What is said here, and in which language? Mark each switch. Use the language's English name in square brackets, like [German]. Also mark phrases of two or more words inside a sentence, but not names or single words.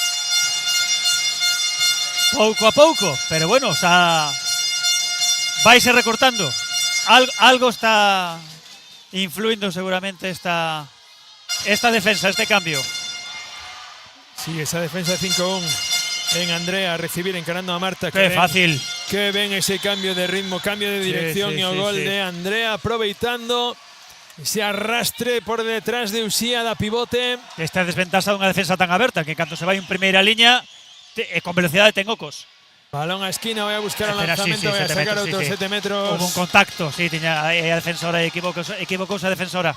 [Galician] Pouco a pouco, pero bueno, xa vaise recortando. Algo está influindo seguramente esta defensa, este cambio. [Spanish] Sí, esa defensa de 5-1 en Andrea, a recibir encarando a Marta. Qué fácil. Que ven ese cambio de ritmo, cambio de dirección y el gol de Andrea, [Galician] aproveitando ese arrastre por detrás de Uxía da pivote. Esta desventaja dunha defensa tan aberta que cando se vai en primeira liña con velocidade ten ocos. Balón a esquina, vai a buscar o Espera, lanzamento, vai a sacar outros 7 metros. [Spanish] Hubo un contacto, [Galician] sí, tiña a defensora equivocouse a defensora.